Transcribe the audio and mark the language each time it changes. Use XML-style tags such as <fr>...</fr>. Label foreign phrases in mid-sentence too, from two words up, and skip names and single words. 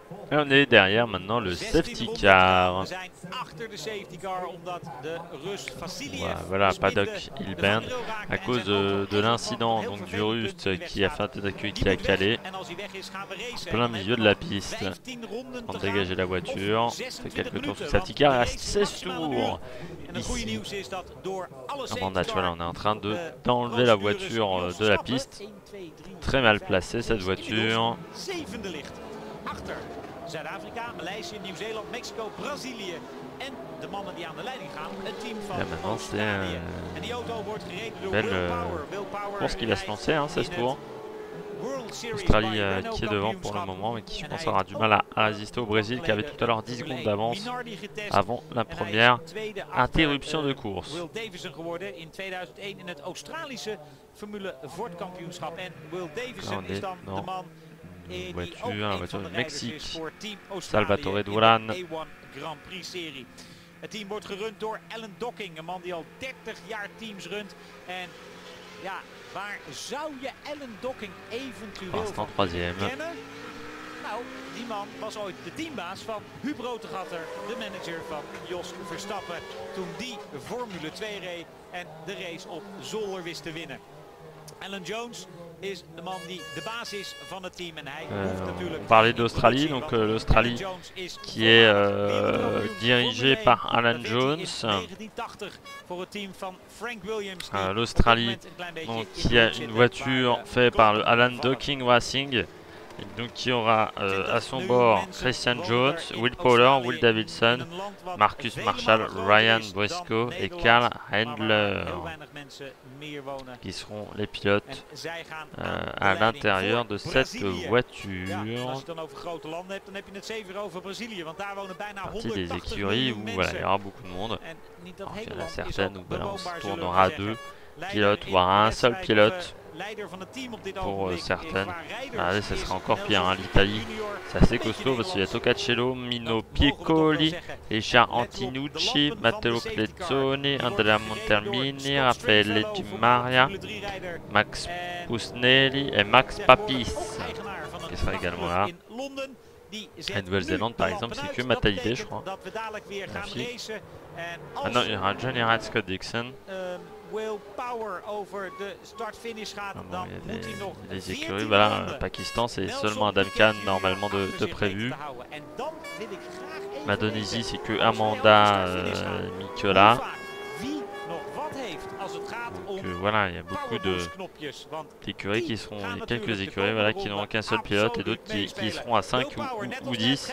<fr>Et on est derrière maintenant le safety car. Voilà, Paddock Hilband à cause de l'incident donc du Russe qui a fait un tête d'accueil qui a calé en plein milieu de la piste. On dégager la voiture, fait quelques tours sur le safety car et à 16 tours ici. Voilà, on est en train d'enlever la voiture de la piste. Très mal placée cette voiture.</fr> <nl>Zuid-Afrika, Maleisië, Nieuw-Zeeland, Mexico, Brazilië en de mannen die aan de leiding gaan, het team van Australië. En die auto wordt gereden door Will Power.</nl> <fr>Pour ce qu'il va se lancer, hein, 16 tours. Australie qui est devant pour le moment, mais qui je pense aura du mal à résister au Brésil qui avait tout à l'heure 10 secondes d'avance avant la première interruption de course.</fr> <nl>Will Davison geworden in 2001 in het Australische Formule Ford kampioenschap. En Will Davison is dan de man</nl> <fr>voiture de Mexique, Salvatore Duran.</fr> <nl>Grand Prix serie. Het team wordt gerund door Alan Docking, een man die al 30 jaar teams runt. En ja, waar zou je Alan Docking eventueel van kennen? Nou, die man was ooit de teambaas van Huub Rotegatter, de manager van Jos Verstappen, toen die Formule 2 reed en de race op Zolder wist te winnen. Alan Jones is de man die de baas is van het team en hij hoeft natuurlijk...</nl> <fr>On parlait d'Australie, donc l'Australie qui est dirigée par Alan Jones. L'Australie qui a une voiture faite par le Alan Docking Racing. Et donc qui aura à son bord Christian Jones, Will Power, Will Davidson, Marcus Marshall, Ryan Briscoe et Karl Handler qui seront les pilotes à l'intérieur de cette voiture. Partie des écuries où voilà, il y aura beaucoup de monde. Alors, il y en a certaines où voilà, on se tournera à 2 pilotes, voire à un seul pilote. Pour certaines. Allez, ça sera encore pire, hein. L'Italie, c'est assez costaud parce qu'il y a Tocacello, Mino Piccoli, Richard Antinucci, Matteo Plezzoni, Andrea Montermini, Raffaele Di Maria, Max Pusnelli et Max Papis qui sera également là. La Nouvelle-Zélande par exemple, c'est que Matalide, je crois. Ah non, il y aura Johnny Rad, Scott Dixon.</fr> <nl>Will Power over de start-finish gaat, dan moet hij nog</nl> <fr>les écuries, voilà, Pakistan c'est seulement Adam Khan normalement de prévu. Indonésie c'est que Amanda Mikela. Donc voilà, il y a beaucoup d'écuries qui seront, il y a quelques écuries voilà, qui n'auront qu'un seul pilote et d'autres qui seront à 5 ou 10.</fr>